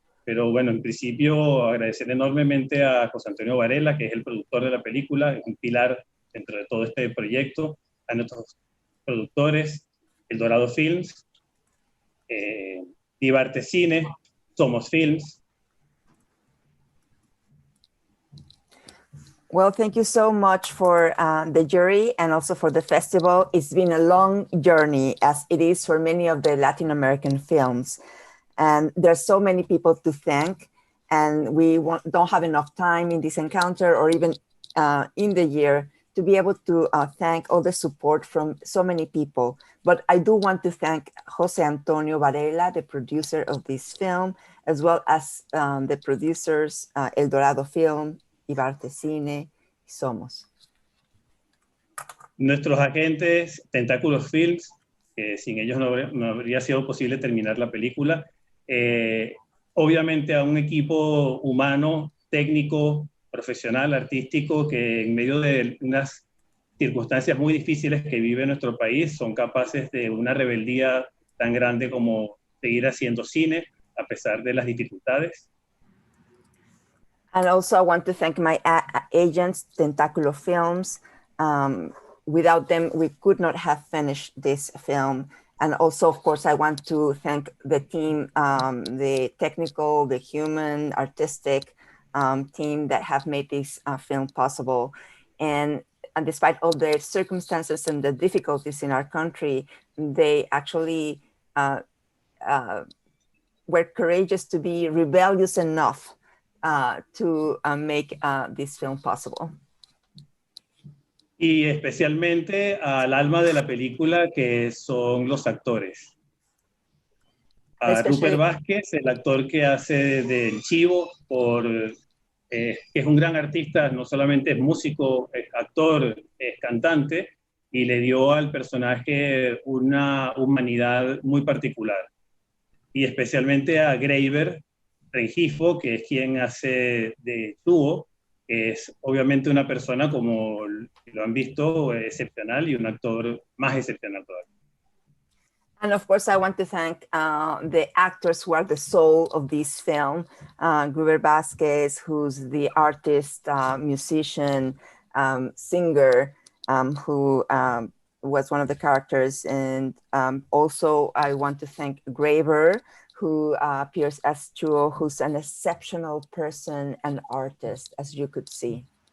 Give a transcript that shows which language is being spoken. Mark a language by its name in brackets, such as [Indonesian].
[Spanish] Pero bueno, en principio agradecer enormemente a José Antonio Varela, que es el productor de la película, es un pilar dentro de todo este proyecto, a nuestros productores, El Dorado Films, Ebert Cine, Somos Films. [English] Well, thank you so much for the jury and also for the festival. It's been a long journey, as it is for many of the Latin American films. And there's so many people to thank, and we don't have enough time in this encounter or even in the year to be able to thank all the support from so many people. But I do want to thank Jose Antonio Varela, the producer of this film, as well as the producers, El Dorado Film, Ibarte Cine, Somos. [Spanish] Nuestros agentes, Tentáculos Films, que sin ellos no habría sido posible terminar la película. Obviamente a un equipo humano, técnico, profesional, artístico, que en medio de unas circunstancias muy difíciles que vive nuestro país, son capaces de una rebeldía tan grande como seguir haciendo cine a pesar de las dificultades. [English] And also I want to thank my agents, Tentáculo Films. Without them, we could not have finished this film. And also, of course, I want to thank the team, the technical, the human, artistic team that have made this film possible. And despite all the circumstances and the difficulties in our country, they actually were courageous to be rebellious enough to make this film possible. [Spanish] Y especialmente al alma de la película, que son los actores. A Rupert Vázquez, el actor que hace del Chivo, que es un gran artista, no solamente es músico, es actor, es cantante, y le dio al personaje una humanidad muy particular. Y especialmente a Ebert, Rengifo, que es quien hace de Tuo, que es obviamente una persona, como lo han visto, excepcional y un actor más excepcional todavía. [English] And of course, I want to thank the actors who are the soul of this film. Gruber Vasquez, who's the artist, musician, singer, who was one of the characters. And also I want to thank Graver, who appears as Chuo, who's an exceptional person and artist, as you could see.